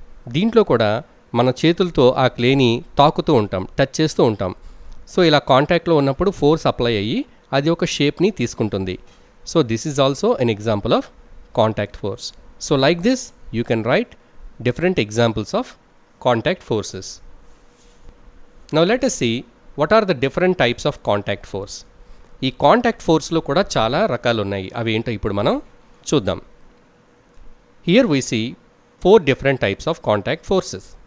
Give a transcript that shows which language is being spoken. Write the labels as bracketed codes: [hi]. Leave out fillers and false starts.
[te] దీంట్లో కూడా మన చేతులతో ఆ క్లేని తాకుతూ ఉంటాం, టచ్ చేస్తూ ఉంటాం. సో ఇలా కాంటాక్ట్లో ఉన్నప్పుడు ఫోర్స్ అప్లై అయ్యి అది ఒక షేప్ని తీసుకుంటుంది. [en] So this is also an example of contact force. So like this you can write different examples of contact forces. Now let us see what are the different types of contact force. [te] ఈ contact ఫోర్స్లో కూడా చాలా రకాలు ఉన్నాయి. అవి ఏంటో ఇప్పుడు మనం చూద్దాం. [en] Here we see 4 different types of contact forces.